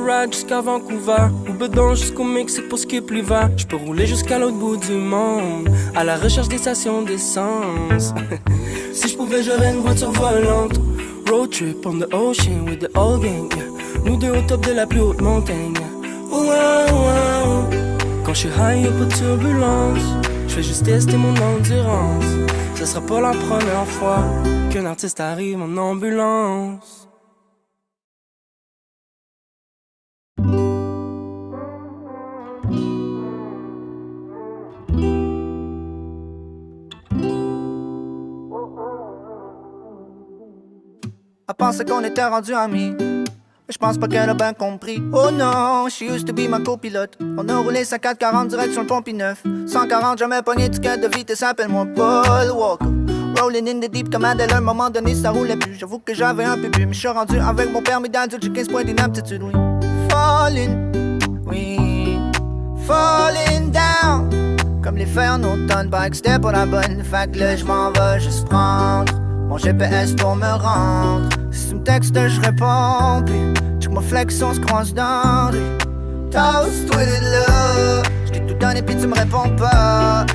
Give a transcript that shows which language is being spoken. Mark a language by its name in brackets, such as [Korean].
[French] Jusqu'à Vancouver, ou bedon jusqu'au Mexique pour skip l'hiver. Je peux rouler jusqu'à l'autre bout du monde, à la recherche des stations d'essence. Si je pouvais, j'aurais une voiture volante. [English] Road trip on the ocean with the old gang, yeah. [French] Nous deux au top de la plus haute montagne, yeah. Oh, oh, oh. Quand je suis high, y'a pas de turbulence. Je fais juste tester mon endurance. Ce sera pas la première fois qu'un artiste arrive en ambulance. Elle pensait qu'on était rendus amis, mais je pense pas qu'elle a bien compris. Oh non, [English] she used to be [French] ma copilote. On a roulé 50-40 direct sur le Pont Neuf. 140, jamais pogné ticket de vitesse, appelle-moi Paul Walker. [English] Rolling in the deep [French] comme Adèle, à un moment donné ça roulait plus. J'avoue que j'avais un peu bu, mais je suis rendu avec mon permis d'adulte, j'ai 15 points d'inaptitude, oui. [English] Falling, oui, falling down. [French] Comme les feuilles en automne, bike c'était pas la bonne. Fait que là j'm'en vais juste prendre mon GPS pour me rendre. Si tu me textes, je réponds. Puis, check ma flex, on se croise dans lui. Toast-toi de là. J't'ai tout donné, puis tu me réponds pas.